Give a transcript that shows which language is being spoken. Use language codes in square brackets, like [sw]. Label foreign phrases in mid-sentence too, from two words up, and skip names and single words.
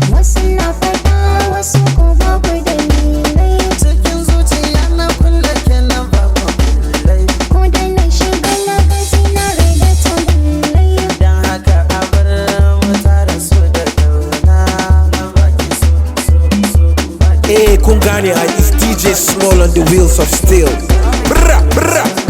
[ha] Wasu na faɗa, wasu ko babu dalilai. Cikin zuciya na kulle ki na babu kullai. Ko da na shiga na ga zinare da tagullai. Dan haka a bar mu tare so da kauna. Na baki so, so, so, baki Eh, kun gane ha, [en] it's D J Small on the wheels of steel. Bra, bra.